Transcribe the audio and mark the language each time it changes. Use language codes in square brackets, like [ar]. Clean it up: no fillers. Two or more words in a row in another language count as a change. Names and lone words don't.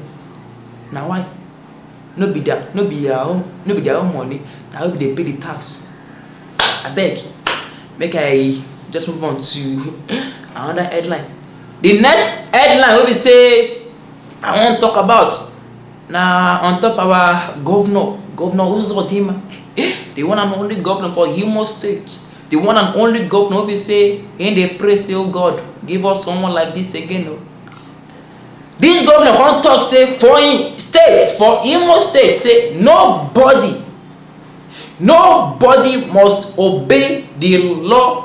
[pcm] Now why? No be their own money. Now they pay the tax. I beg. Make I just move on to another headline. The next headline we say I want to talk about now on top of our governor Uzodinma, the one and only governor for Imo State, the one and only governor we say in the praise say, oh God, give us someone like this again. No? This governor can't talk say for Imo State say nobody must obey the law.